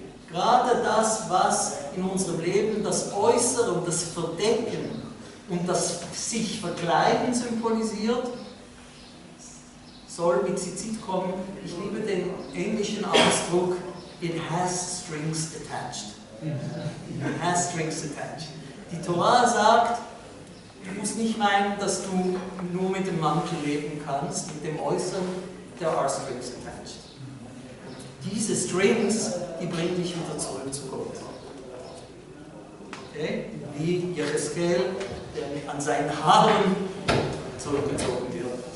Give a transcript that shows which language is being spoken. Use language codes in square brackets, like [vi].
[de] Gerade das, was in unserem Leben das Äußere und das Verdecken und das sich Verkleiden symbolisiert, soll mit Tzitzit kommen. Ich liebe den englischen Ausdruck, [en] it has strings attached. It has strings attached. [de] Die Torah sagt, du musst nicht meinen, dass du nur mit dem Mantel leben kannst, mit dem Äußeren, [en] there are strings attached. [de] Diese Strings, die bringen dich wieder zurück zu Gott. Okay? Wie Jecheskel, der an seinen Haaren zurückgezogen wird.